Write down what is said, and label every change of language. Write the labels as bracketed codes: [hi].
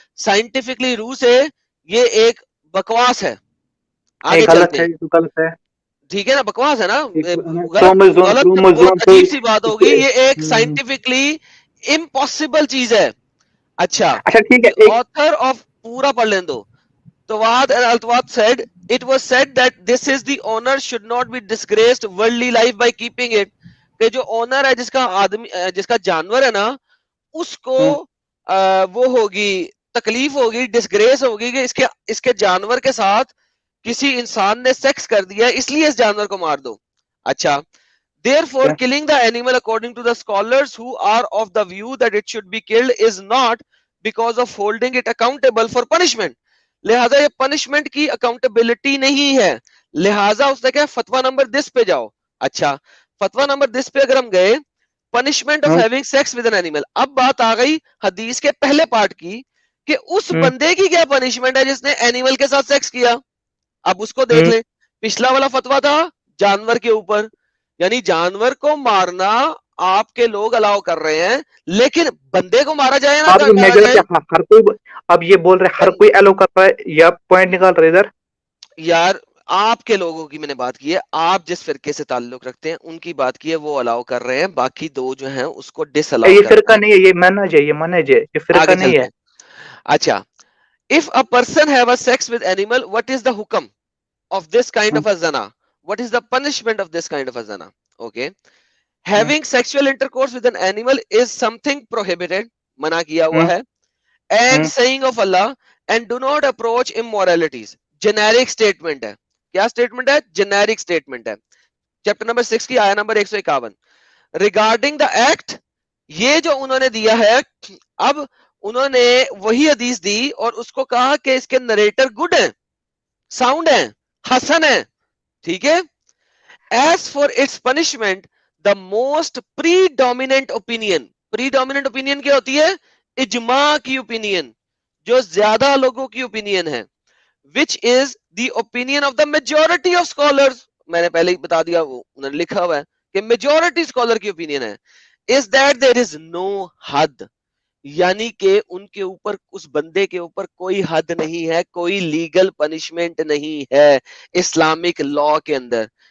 [ur] Scientifically روح سے یہ ایک بکواس ہے. آگے چلتے ہیں, ٹھیک ہے نا, بکواس ہے نا, غلط عجیب سی بات ہوگی, یہ ایک سائنٹیفکلی امپاسبل چیز ہے. اچھا ٹھیک ہے, author of پورا پڑھ لیں دو. [en] Tawad and Al-Tawad said, it was said that this is the owner should not be disgraced worldly life by keeping it. [ur] کہ جو اونر ہے جس کا آدمی جس کا جانور ہے نا اس کو وہ ہوگی تکلیف ہوگی, ڈسگریس ہوگی کہ اس کے جانور کے ساتھ کسی انسان نے سیکس کر دیا اس لیے اس جانور کو مار دو. [en] اچھا therefore killing the animal according to the scholars who are of the view that it should be killed is not because of holding it accountable for punishment. [ur] لہذا یہ پنشمنٹ کی اکاؤنٹیبلٹی نہیں ہے, لہذا اس نے کہا فتویٰ نمبر دس پہ جاؤ. اچھا فتویٰ نمبر دس پہ اگر ہم گئے, punishment of having sex with an animal. اب بات آ گئی حدیث کے پہلے پارٹ کی کہ اس بندے کی کیا پنشمنٹ ہے جس نے اینیمل کے ساتھ سیکس کیا. اب اس کو دیکھ لیں. پچھلا والا فتویٰ تھا جانور کے اوپر, یعنی جانور کو مارنا آپ کے لوگ الاؤ کر رہے ہیں, لیکن بندے کو مارا جائے نا ہر کوئی. اب یہ بول رہے ہر کوئی الاؤ کر رہا ہے یا پوائنٹ نکال رہے ادھر. یار آپ کے لوگوں کی میں نے بات کی ہے, آپ جس فرقے سے تعلق رکھتے ہیں ان کی بات کی ہے, وہ الاؤ کر رہے ہیں, باقی دو جو ہیں اس کو ڈس الاؤ. یہ فرقہ نہیں ہے, یہ منہج ہے, یہ منہج ہے, یہ فرقہ نہیں ہے. [en] اچھا if a person have a sex with animal, what is the hukam of this kind of a zina? What is the punishment of this kind of a zina? Okay, having sexual intercourse with an animal is something prohibited, [ur] منع کیا ہوا ہے, [en] and saying of Allah, and do not approach immoralities. Generic statement ہے. [ur] کیا statement ہے؟ [en] Generic statement [ur] ہے. Chapter number 6 کی آیا نمبر 151. [en] Regarding the act, [ur] یہ جو انہوں نے دیا ہے, اب انہوں نے وہی حدیث دی اور اس کو کہا کہ اس کے نریٹر گڈ ہیں, ساؤنڈ ہیں, حسن ہیں, ٹھیک ہے. [en] As for its punishment, the most predominant opinion [ur] کیا ہوتی ہے؟ اجماع کی [en] opinion, [ur] جو زیادہ لوگوں کی اوپینین ہے, [en] which is the opinion of the majority of scholars, [ur] میں نے پہلے ہی بتا دیا, وہ انہوں نے لکھا ہوا ہے کہ میجورٹی اسکالر کی اوپینین ہے, [en] is that there is no [ur] حد, یعنی کہ ان کے اوپر, اس بندے کے اوپر کوئی حد نہیں ہے, کوئی لیگل پنشمنٹ نہیں ہے اسلامک لا کے اندر.